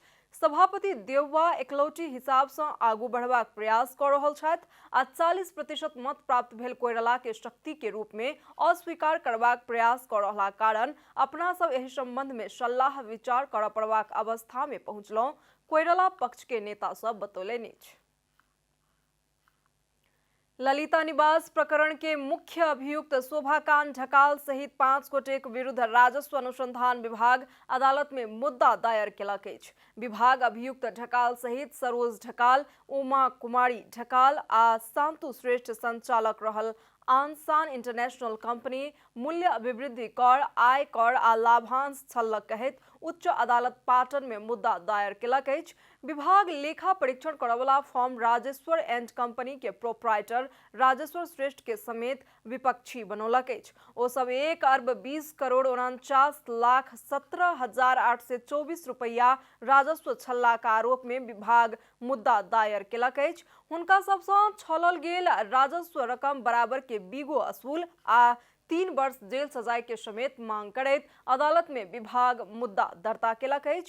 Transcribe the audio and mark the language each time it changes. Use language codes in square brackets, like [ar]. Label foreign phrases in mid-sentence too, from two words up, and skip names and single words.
[mai] सभापति देउबा एकलौटी हिसाब से आगू बढ़बाक प्रयास कऽ रहल छथि आ 40% मत प्राप्त भेल कोइराला के शक्ति के रूप में अस्वीकार करबाक प्रयास कऽ रहला कारण अपना सब एहि संबंध में सलाह विचार करऽ पड़बाक अवस्था में पहुंचलौं, कोइराला पक्ष के नेता सब बतौलनि अछि। ललिता निवास प्रकरण के मुख्य अभियुक्त शोभाकांत ढकाल सहित 5 गोटे के विरुद्ध राजस्व अनुसंधान विभाग अदालत में मुद्दा दायर केलक अछि। विभाग अभियुक्त ढकाल सहित सरोज ढकाल, उमा कुमारी ढकाल आ शांतु श्रेष्ठ संचालक रहल आनसान इंटरनेशनल कंपनी मूल्य अभिवृद्धि कर, आय कर आ लाभांश छलक कहैत उच्च अदालत पाटन में मुद्दा दायर केलक अछि। विभाग लेखा परीक्षण करवला फर्म राजेश्वर एंड कंपनी के प्रोप्राइटर राजेश्वर श्रेष्ठ के समेत विपक्षी बनौलक अछि। ओ सब 1 अरब 20 करोड़ 49 लाख 17,824 रुपया राजस्व छललाक आरोप में विभाग मुद्दा दायर केलक अछि। हुनका सबसँ छलल गेल राजस्व रकम बराबर के बिगो असूल आ 3 वर्ष जेल सजाय के समेत मांग करैत अदालत में विभाग मुद्दा दर्ता केलक अछि।